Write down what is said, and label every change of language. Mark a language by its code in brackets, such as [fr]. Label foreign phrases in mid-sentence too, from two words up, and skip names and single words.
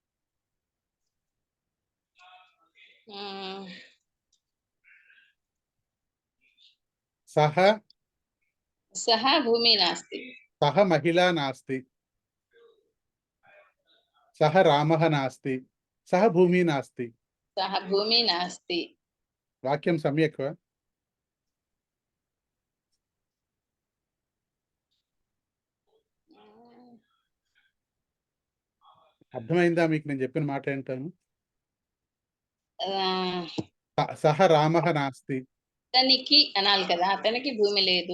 [sa] सः सः भूमि नास्ति। सः महिला नास्ति, सः रामः नास्ति, सः भूमि नास्ति। सः भूमि नास्ति। वाक्यं सम्यक् वा? [te] అర్థమైందా మీకు నేను చెప్పిన మాట ఏంటాను? [sa] సహ రామః నాస్తి. [te] అతనికి అనాలి కదా, అతనికి భూమి లేదు.